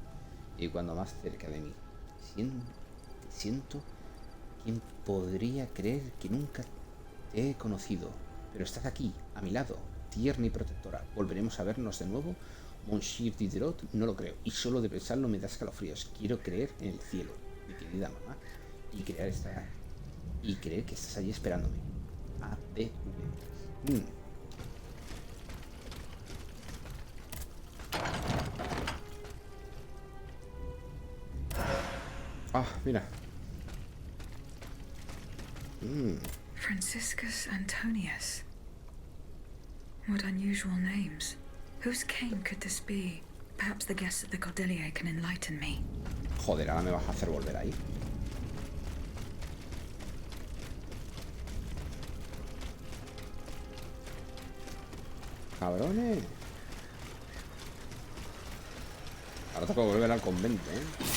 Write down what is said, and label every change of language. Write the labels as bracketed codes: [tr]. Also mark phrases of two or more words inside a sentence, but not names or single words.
[es] Y cuando más cerca de mí siento, ¿quién podría creer que nunca te he conocido? Pero estás aquí, a mi lado, tierna y protectora. ¿Volveremos a vernos de nuevo? Monsieur Diderot, no lo creo, y solo de pensarlo me da escalofríos. Quiero creer en el cielo, mi querida mamá, y creer que estás allí esperándome. APV. Ah, mira. Franciscus Antonius. [en] What unusual names. Whose cane could this be? Perhaps the guests at the Cordelier can enlighten me. [es] Joder, ahora me vas a hacer volver ahí. Cabrones. Ahora tengo que volver al convento, ¿eh?